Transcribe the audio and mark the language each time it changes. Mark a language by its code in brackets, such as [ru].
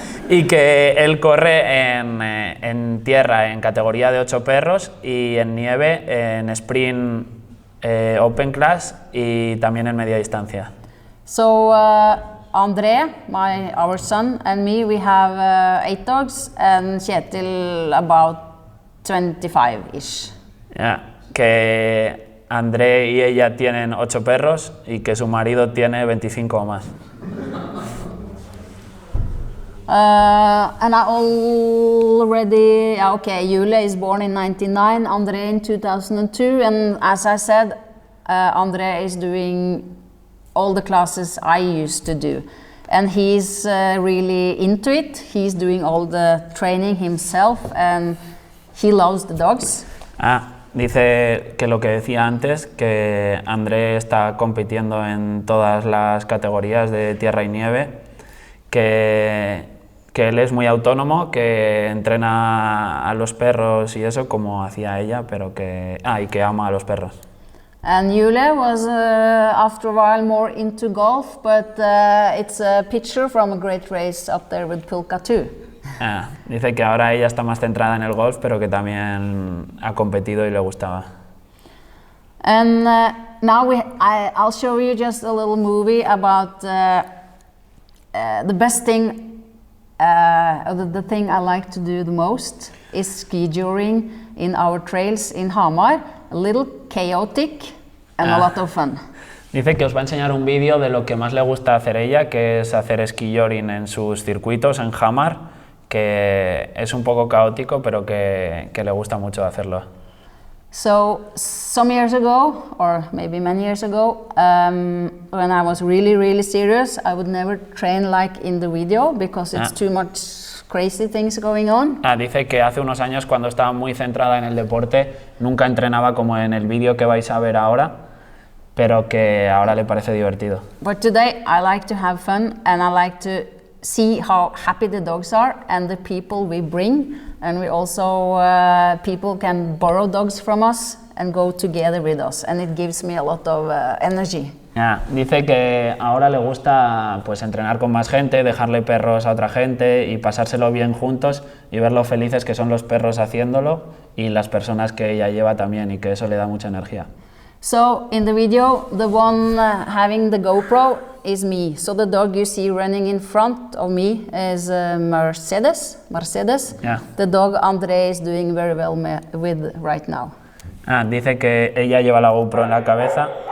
[es] y que él corre en tierra en categoría de 8 perros y en nieve en sprint open class y también en media distancia. [en] So André, our son, and me, we have 8 dogs, and Kjetil about 25-ish. [es] Que André y ella tienen 8 perros y que su marido tiene 25 o más. [en] And I already, Jule is born in 99, André in 2002, and as I said, André is doing all the classes I used to do. And he's really into it. He's doing all the training himself, and he loves the dogs. [es] Dice que lo que decía antes, que André está compitiendo en todas las categorías de tierra y nieve, que él es muy autónomo, que entrena a los perros y eso como hacía ella, pero y que ama a los perros. [en] And Jule was after a while more into golf, but it's a picture from a great race up there with Pulka too. [es] Dice que ahora ella está más centrada en el golf, pero que también ha competido y le gustaba. [en] And now I'll show you just a little movie about the best thing, the thing I like to do the most is ski joring in our trails in Hamar. A little chaotic and a lot of fun. [es] Dice que os va a enseñar un vídeo de lo que más le gusta hacer ella, que es hacer ski joring en sus circuitos en Hamar, que es un poco caótico, pero que le gusta mucho hacerlo. [en] So, some years ago, or maybe many years ago, when I was really serious, I would never train like in the video because it's too much crazy things going on. [es] Dice que hace unos años, cuando estaba muy centrada en el deporte, nunca entrenaba como en el vídeo que vais a ver ahora, pero que ahora le parece divertido. [en] But today I like to have fun, and I like to see how happy the dogs are and the people we bring, and we also people can borrow dogs from us and go together with us, and it gives me a lot of energy. [es] Dice que ahora le gusta pues entrenar con más gente, dejarle perros a otra gente y pasárselo bien juntos y ver lo felices que son los perros haciéndolo y las personas que ella lleva también, y que eso le da mucha energía. [en] So in the video, the one having the GoPro is me. So the dog you see running in front of me is Mercedes. The dog André is doing very well with right now. [es] Dice que ella lleva la GoPro en la cabeza.